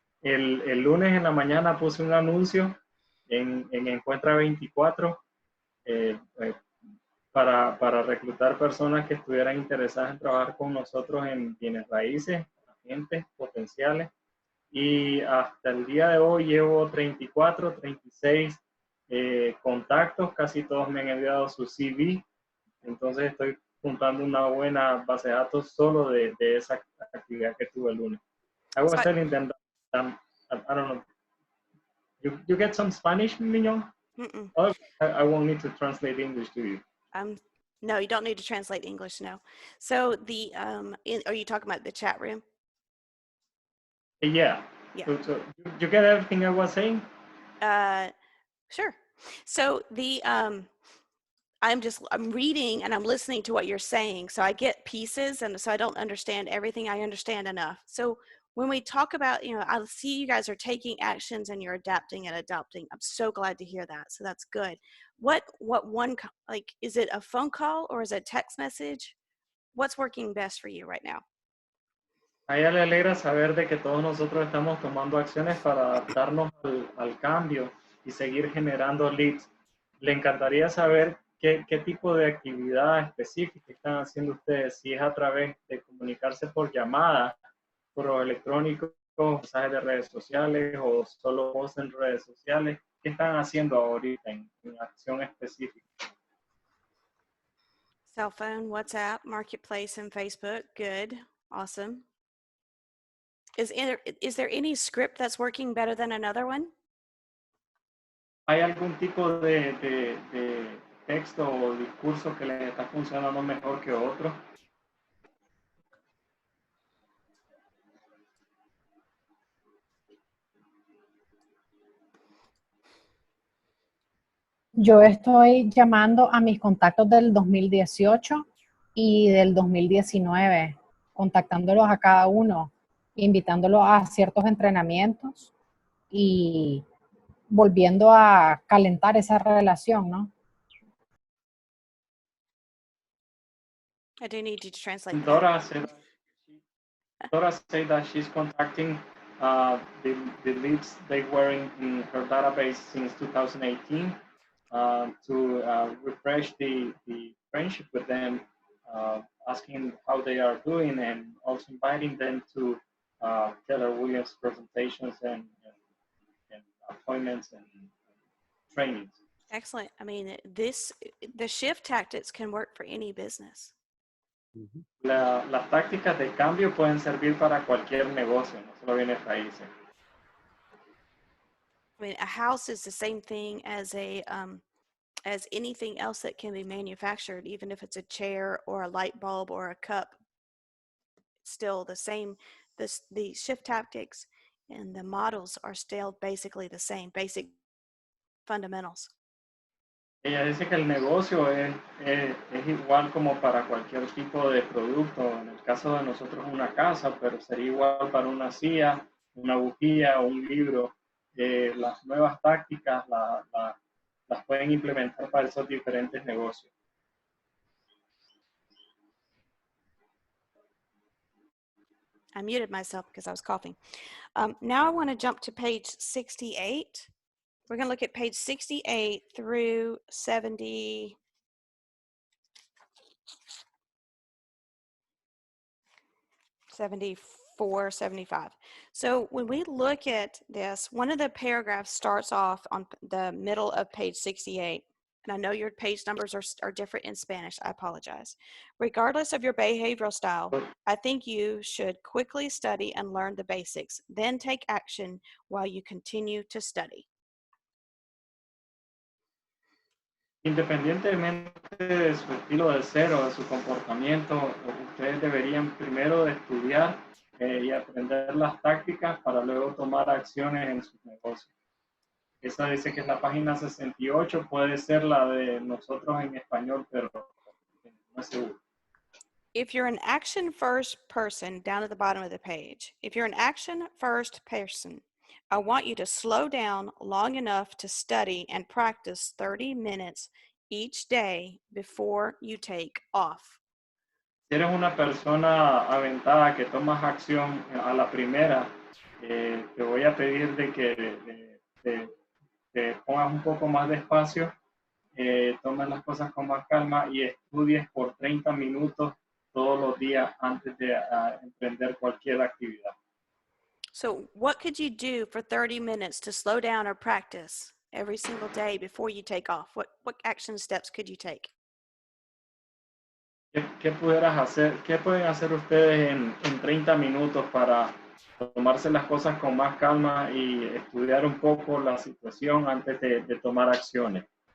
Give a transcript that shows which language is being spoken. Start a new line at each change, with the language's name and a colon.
Spanish: El lunes en la mañana puse un anuncio en Encuentra 24 para reclutar personas que estuvieran interesadas en trabajar con nosotros en bienes raíces, agentes potenciales. Y hasta el día de hoy llevo 34, 36 contactos, casi todos me han enviado su CV, entonces estoy juntando una buena base de datos solo de esa actividad que tuve el lunes.
English: I was So telling them that I don't know, you get some Spanish, Mignon? mm-mm. Oh, I won't need to translate English to you. No, you don't need to translate English. No. So the are you talking about the chat room? Yeah. Yeah. So you get everything I was saying? Sure. So the I'm reading and I'm listening to what you're saying. So I get pieces, and so I don't understand everything. I understand enough. So when we talk about, I see you guys are taking actions and you're adapting and adopting. I'm so glad to hear that. So that's good. What one, like, is it a phone call or is it a text message? What's working best for you right now?
Spanish: A ella le alegra saber de que todos nosotros estamos tomando acciones para adaptarnos al cambio y seguir generando leads. Le encantaría saber qué tipo de actividad específica están haciendo ustedes, si es a través de comunicarse por llamada, correo electrónico, mensajes de redes sociales o solo posts en redes sociales. ¿Qué están haciendo ahorita en acción específica?
English: Cell phone, WhatsApp, Marketplace, and Facebook. Good. Awesome. Is there any script that's working better than another one?
Spanish: ¿Hay algún tipo de texto o discurso que les está funcionando mejor que otro? Yo estoy llamando a mis contactos del 2018 y del 2019, contactándolos a cada uno, invitándolos a ciertos entrenamientos y volviendo a calentar esa relación, ¿no?
English: I do need you to translate that. Dora said that she's contacting the leads they were in her database since 2018 to refresh the friendship with them, asking how they are doing, and also inviting them to Keller Williams presentations and appointments and trainings. Excellent. I mean, the shift tactics can work for any business.
Spanish: Las tácticas de cambio pueden servir para cualquier negocio, no solo bienes raíces.
English: I mean, a house is the same thing as as anything else that can be manufactured, even if it's a chair or a light bulb or a cup. It's still the same. The shift tactics and the models are still basically the same, basic fundamentals.
Spanish: Ella dice que el negocio es igual como para cualquier tipo de producto. En el caso de nosotros una casa, pero sería igual para una silla, una bujía o un libro. Las nuevas tácticas las pueden implementar para esos diferentes negocios.
English: I muted myself because I was coughing. Now I want to jump to page 68. We're going to look at page 68 through 70. 74, 75. So when we look at this, one of the paragraphs starts off on the middle of page 68. And I know your page numbers are different in Spanish. I apologize. Regardless of your behavioral style, I think you should quickly study and learn the basics, then take action while you continue to study.
Spanish: Independientemente de su estilo de ser o de su comportamiento, ustedes deberían primero de estudiar y aprender las tácticas para luego tomar acciones en sus negocios. Esa dice que es la página 68, puede ser la de nosotros en español, pero no es seguro.
English: If you're an action first person, down at the bottom of the page, if you're an action first person, I want you to slow down long enough to study and practice 30 minutes each day before you take off.
Spanish: Si eres una persona aventada que tomas acción a la primera, te voy a pedir de que te pongas un poco más despacio, tomes las cosas con más calma y estudies por 30 minutos todos los días antes de emprender cualquier actividad.
English: So what could you do for 30 minutes to slow down or practice every single day before you take off? What action steps could you take?
Spanish: ¿Qué pudieras hacer? ¿Qué pueden hacer ustedes en 30 minutos para tomarse las cosas con más calma y estudiar un poco la situación antes de tomar acciones?